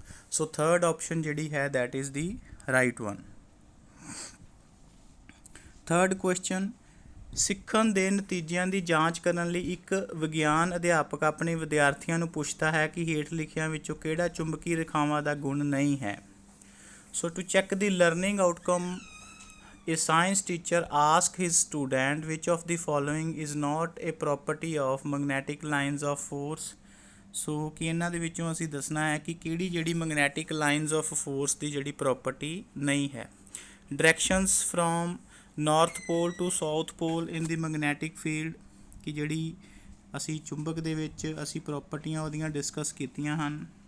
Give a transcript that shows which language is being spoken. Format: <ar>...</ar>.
<pa>ਸੋ third option ਜਿਹੜੀ ਹੈ</pa> <en>That is the right one.</en> <pa>Third question, ਸਿੱਖਣ ਦੇ ਨਤੀਜਿਆਂ ਦੀ ਜਾਂਚ ਕਰਨ ਲਈ ਇੱਕ ਵਿਗਿਆਨ ਅਧਿਆਪਕ ਆਪਣੇ ਵਿਦਿਆਰਥੀਆਂ ਨੂੰ ਪੁੱਛਦਾ ਹੈ ਕਿ ਹੇਠ ਲਿਖਿਆਂ ਵਿੱਚੋਂ ਕਿਹੜਾ ਚੁੰਬਕੀ ਰੇਖਾਵਾਂ ਦਾ ਗੁਣ ਨਹੀਂ ਹੈ।</pa> <en>So to check the learning outcome a science teacher asked his student which of the following is not a property of magnetic lines of force।</en> <pa>ਸੋ ਕਿ ਇਹਨਾਂ ਦੇ ਵਿੱਚੋਂ ਅਸੀਂ ਦੱਸਣਾ ਹੈ ਕਿ ਕਿਹੜੀ ਜਿਹੜੀ ਮੈਗਨੈਟਿਕ ਲਾਈਨਸ ਆਫ ਫੋਰਸ ਦੀ ਜਿਹੜੀ ਪ੍ਰੋਪਰਟੀ ਨਹੀਂ ਹੈ।</pa> <en>directions from north pole to south pole in the magnetic field,</en> <pa>ਕਿ ਜਿਹੜੀ ਅਸੀਂ ਚੁੰਬਕ ਦੇ ਵਿੱਚ ਅਸੀਂ ਪ੍ਰੋਪਰਟੀਆਂ ਉਹਦੀਆਂ ਡਿਸਕਸ ਕੀਤੀਆਂ ਹਨ।</pa>